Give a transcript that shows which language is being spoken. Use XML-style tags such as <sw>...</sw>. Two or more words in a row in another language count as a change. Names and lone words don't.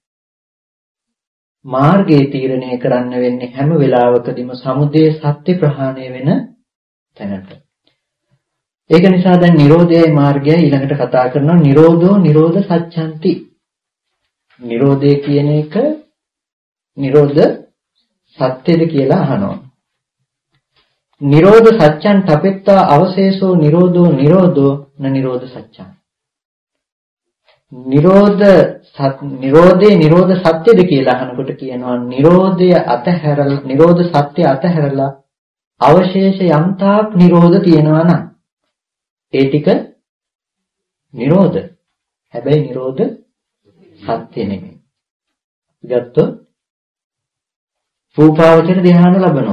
<si>මාර්ගයේ තීරණය කරන්න වෙන්නේ හැම වෙලාවකදීම සමුදය සත්‍ය ප්‍රහාණය වෙන තැනට. ඒක නිසා දැන් Nirodhayai මාර්ගයයි ඊළඟට කතා කරනවා</si> <pi>Nirodho Nirodha Sacchanti.</pi> <si>Nirodhe කියන එක Nirodha සත්‍යද කියලා අහනවා.</si> <pi>Nirodha Sacchan tapetta avasesho Nirodho Nirodho na Nirodha Sacchan.</pi> <si>Nirodhe Nirodha සත්‍යද කියලා අහනකොට කියනවා Nirodhය අතහැරලා Nirodha සත්‍ය අතහැරලා අවශේෂ යම්තාක් Nirodha තියෙනවා නම් ඒ ටික නිරෝධ. හැබැයි නිරෝධ සත්‍ය නෙමෙයි. ගත්තොත් රූපාවචර ධ්‍යාන ලැබනවා.</si>